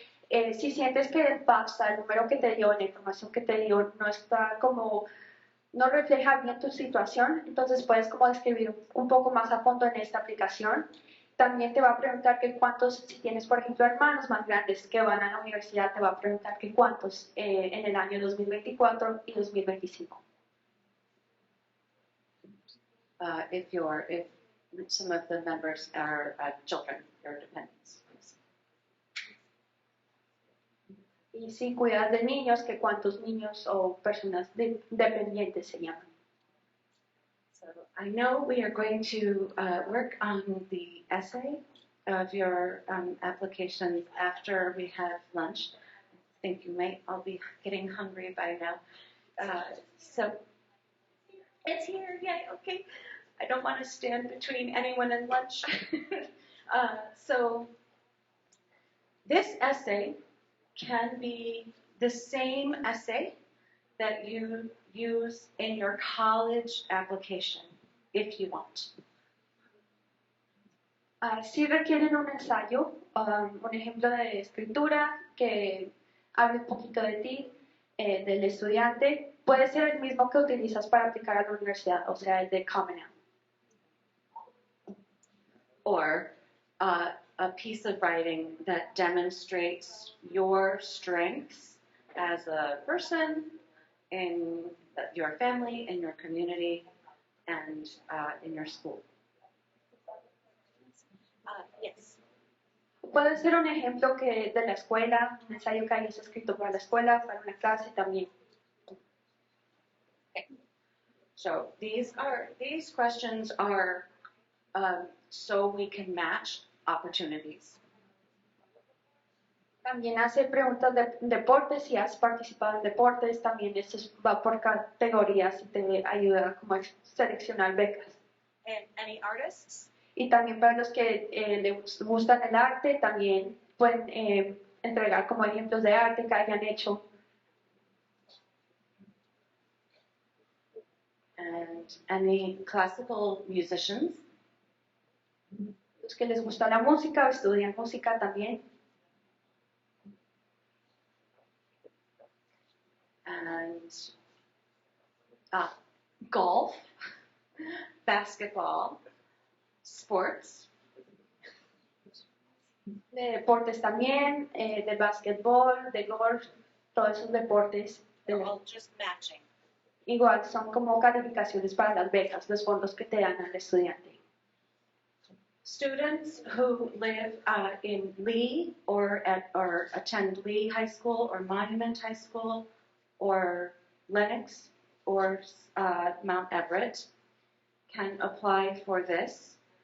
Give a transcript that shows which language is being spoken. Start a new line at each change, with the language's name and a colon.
Spanish: Si sientes que el FAFSA, el número que te dio, la información que te dio, no está como, no refleja bien tu situación, entonces puedes como describir un poco más a fondo en esta aplicación. También te va a preguntar que cuántos, si tienes por ejemplo hermanos más grandes que van a la universidad, te va a preguntar que cuántos en el año 2024 y 2025.
English: If some of the members are children, your dependents.
Spanish: Y si cuidas de niños, que cuántos niños o personas dependientes se llaman.
English: So I know we are going to work on the essay of your application after we have lunch. I think you might all be getting hungry by now. So it's here, yay, okay. I don't want to stand between anyone and lunch. So this essay can be the same essay that you use in your college application, if you want.
Spanish: Si requieren un ensayo, un ejemplo de escritura que hable un poquito de ti, del estudiante, puede ser el mismo que utilizas para aplicar a la universidad, o sea, el de Common App.
English: Or a piece of writing that demonstrates your strengths as a person, in your family, in your community, and in your school. Yes.
Spanish: Puede ser un ejemplo que de la escuela, un ensayo que hayas escrito para la escuela, para una clase también.
English: So these questions are so we can match opportunities.
Spanish: También hace preguntas de deportes, si has participado en deportes, también esto va por categorías y te ayuda como a seleccionar becas.
English: And any artists?
Spanish: Y también para los que les gustan el arte, también pueden entregar como ejemplos de arte que hayan hecho.
English: And any classical musicians?
Spanish: Los que les gusta la música o estudian música también.
English: And golf, basketball, sports.
Spanish: De deportes también, de básquetbol, de golf, todos esos deportes.
English: They're all just matching.
Spanish: Igual son como calificaciones para las becas, los fondos que te dan al estudiante.
English: Students who live in Lee or attend Lee High School or Monument High School or Lenox or Mount Everett can apply for this.